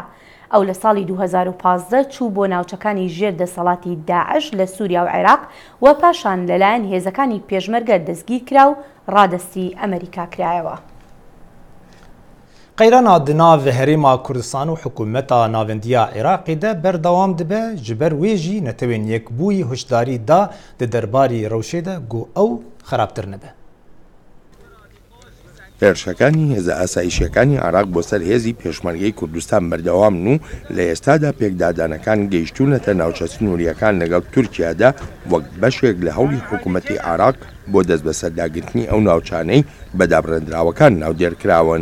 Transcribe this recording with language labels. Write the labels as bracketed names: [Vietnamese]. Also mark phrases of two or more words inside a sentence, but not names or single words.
[Central Kurdish] ئەو لە ساڵی 2015 چوو بۆ ناوچەکانی ژێر دەسەڵاتی داعش لە سووریا و عێراق و پاشان لەلایەن هێزەکانی پێشمەرگە دەستگیر کرا و ڕادەستی ئەمریکا کرایەوە. [Kurdish] قەیرانە دناو هەرێما کوردستان و حکوومەتە ناوەندیە عێراقیدا بەردەوام دەبێ ji ber wê jî netewên yekbûyî hişdarî da di derbarî rewşê de got ew xerabtir nebe. [Central Kurdish] هێرشەکانی هێزە ئاسایشیەکانی عێراق بۆ سەر هێزی پێشمەرگەی کوردستان بەردەوامن و لە ئێستادا پێکدادانەکان گەیشتوونەتە ناوچە سنووریەکان لەگەڵ تورکیادا وەک بەشێک لە هەوڵی حکوومەتی عێراق بۆ دەست بە سەرداگرتنی ئەو ناوچانەی بەدابڕێنراوەکان ناودێرکراون.